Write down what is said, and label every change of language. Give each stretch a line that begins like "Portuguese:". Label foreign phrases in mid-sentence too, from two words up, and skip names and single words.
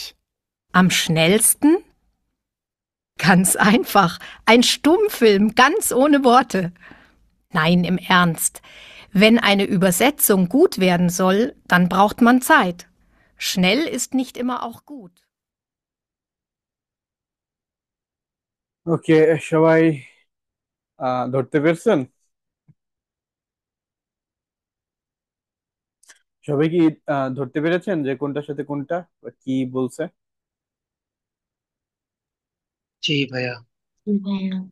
German: Am schnellsten? Ganz einfach. Ein Stummfilm, ganz ohne Worte. Nein, im Ernst. Wenn eine Übersetzung gut werden soll, dann braucht man Zeit. Schnell ist nicht immer auch gut.
Bangla: ওকে, সবাই ধরতে পেরেছেন? সবাই কি ধরতে পেরেছেন যে কোনটার সাথে কোনটা বা কি বলছে? জি ভাইয়া। ভাইয়া।